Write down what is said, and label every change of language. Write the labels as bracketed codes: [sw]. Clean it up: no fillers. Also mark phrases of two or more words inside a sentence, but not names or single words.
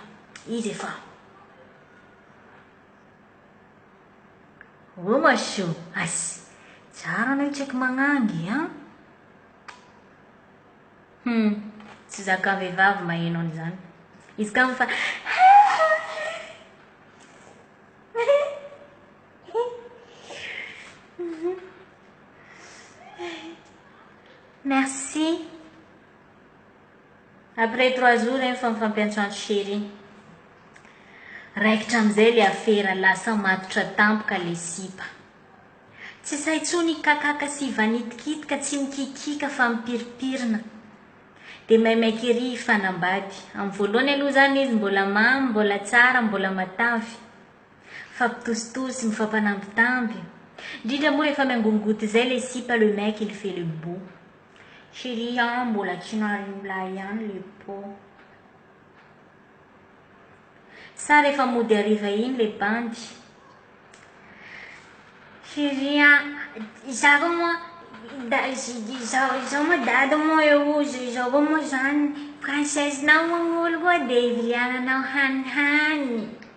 [mg] Izy efa. Oh masho, asy. Tsara anao tsy haiko magnangy, hein? Tsy zakan-vehivavy maheno an'izany. Izy ka fa merci. Après 3 jours, fa mifampiantsoantso chéri. Raikitra am'izay le afera lasa matotra tampoka le sipa. Tsy say tsony kakaka sy vanitikitika, tsy mikikika fa mipiripirina. Dia maimaiky ery fanambady. Amin'ny voalohany aloha zany izy mbola mamy, mbola tsara, mbola matavy. Fampitositosy, mifampanambitamby. Indrindra moa rehefa miangongoty zay le sipa, [fr] le mec il fait le beau. [mg] Chérie, mbola tsy narimla ihany le po. Sa rehefa mody hariva iny le bandy. Chérie, izaho moa dada moa eo, izaho moa zany princesse-nao moa koa dia iviliananao hanihany.